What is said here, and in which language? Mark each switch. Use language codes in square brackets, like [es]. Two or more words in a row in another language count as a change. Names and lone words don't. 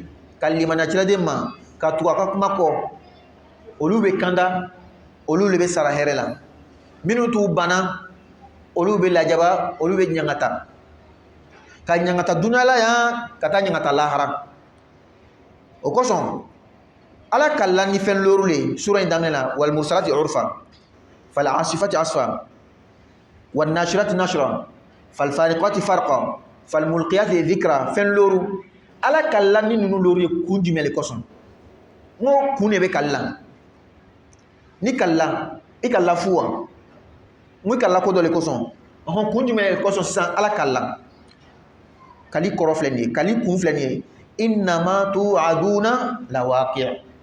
[bm] ka limaniya kiraden ma ka tugu a ka kuma kɔ olu bɛ kanda olu de bɛ sara hɛrɛ la minnu t'u banna olu bɛ lajaba olu bɛ ɲangata ka ɲangata dunuya yan ka taa ɲangata lahara o kosɔn ala ka la ni fɛn lóru le sura in daminɛ la [ar] والمرسلات عرفا فالعاصفات عصفا والناشرات نشرا فالفارقات فرقا فالملقيات ذكرا [bm] fɛn lóru ala ka la ni ninnu lóru ye kun jumɛn le kosɔn ngo kun de bɛ kala ni kala i kala fu wa ngo i kala ko dɔ le kosɔn kun jumɛn le kosɔn sisan ala kala kali kɔrɔ filɛ nin ye kali kun filɛ nin ye [ar] إنما توعدون لواقع'